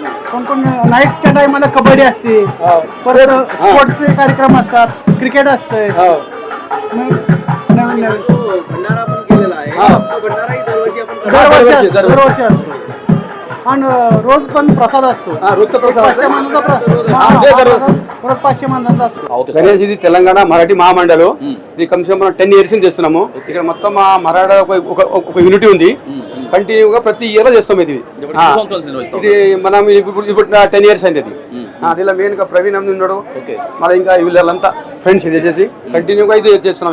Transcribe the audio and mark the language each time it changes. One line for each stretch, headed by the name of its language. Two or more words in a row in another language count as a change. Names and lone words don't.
Marathi: कोण नाईटच्या टायमाला कबड्डी असते, परत स्पोर्ट्सचे कार्यक्रम असतात, क्रिकेट असतंय. नवीन जो भंडारा आपण केलेला आहे तो भंडाराही दरवर्षी आपण दरवर्षी असतो. आणि रोज पण प्रसाद असतो. रोजचा प्रसाद 500 माणसाचा रोज 500 माणसाचा असतो.
Telugu: గణేష్ ఇది తెలంగాణ మరాఠీ మహామండలం. ఇది కమ్సే మనం 10 years నుంచి చేస్తున్నాము. ఇక్కడ మొత్తం మా మరాఠా ఒక యూనిటీ ఉంది, కంటిన్యూగా ప్రతి ఇయర్ చేస్తాం. ఇది మనం ఇప్పుడు 10 years అయింది. దీనిలో మెయిన్ గా ప్రవీణ్ అని ఉన్నాడు, మరి ఇంకా వీళ్ళంతా ఫ్రెండ్స్ ఇది చేసి కంటిన్యూగా ఇది చేస్తున్నాం.